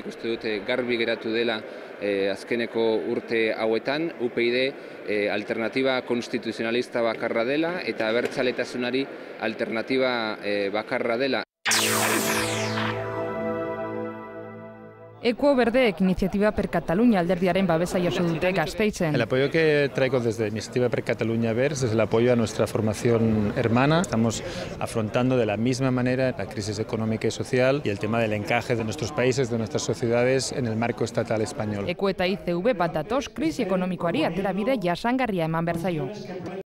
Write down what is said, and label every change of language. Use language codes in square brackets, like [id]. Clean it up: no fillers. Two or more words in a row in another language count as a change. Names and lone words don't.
[eu] Nik uste dut garbi geratu dela azkeneko urte hauetan, UPyD alternatiba konstituzionalista bakarra dela eta abertzaletasunari alternatiba bakarra dela. Eko Berdeek Iniciativa per Catalunya alderdiaren babesa jaso dute Gasteizen. [es] El apoyo que traigo desde Iniciativa per Catalunya Verds es el apoyo a nuestra formación hermana. Estamos afrontando de la misma manera la crisis económica y social y el tema del encaje de nuestros países, de nuestras sociedades en el marco estatal español. [eu] Eko eta ICV bat datoz krisi ekonomikoari atera bide jasangarria eman berzaio.